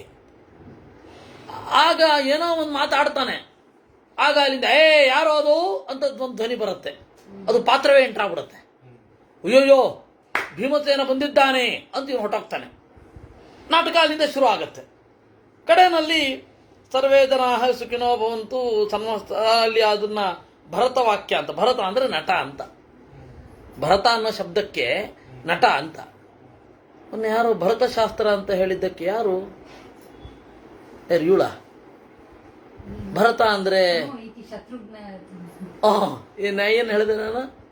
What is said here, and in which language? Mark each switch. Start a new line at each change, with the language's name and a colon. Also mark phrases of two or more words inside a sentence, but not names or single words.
Kannada: ಆಗ ಏನೋ ಒಂದು ಮಾತಾಡ್ತಾನೆ. ಆಗ ಅಲ್ಲಿಂದ ಯಾರೋ ಅದು ಅಂತ ಒಂದು ಧ್ವನಿ ಬರುತ್ತೆ. ಅದು ಪಾತ್ರವೇ ಎಂಟ್ರಾಗ್ಬಿಡುತ್ತೆ. ಅಯ್ಯೋಯ್ಯೋ ಭೀಮಸೇನ ಬಂದಿದ್ದಾನೆ ಅಂತ ಇವನು ಹೊಟ್ಟೋಗ್ತಾನೆ. ನಾಟಕ ಅಲ್ಲಿಂದ ಶುರು ಆಗುತ್ತೆ. ಕಡೆಯಲ್ಲಿ
Sanskrit: ಸರ್ವೇ ಜನಾಃ ಸುಖಿನೋ ಭವಂತು
Kannada: ಅಲ್ಲಿ ಅದನ್ನ ಭರತ ವಾಕ್ಯ ಅಂತ. ಭರತ ಅಂದ್ರೆ ನಟ ಅಂತ. ಭರತ ಅನ್ನೋ ಶಬ್ದಕ್ಕೆ ನಟ ಅಂತ. ಮೊನ್ನೆ ಯಾರು ಭರತಶಾಸ್ತ್ರ ಅಂತ ಹೇಳಿದ್ದಕ್ಕೆ ಯಾರು ಇವಳ ಭರತ ಅಂದ್ರೆ ಏನ್ ಹೇಳಿದೆ ನಾನು?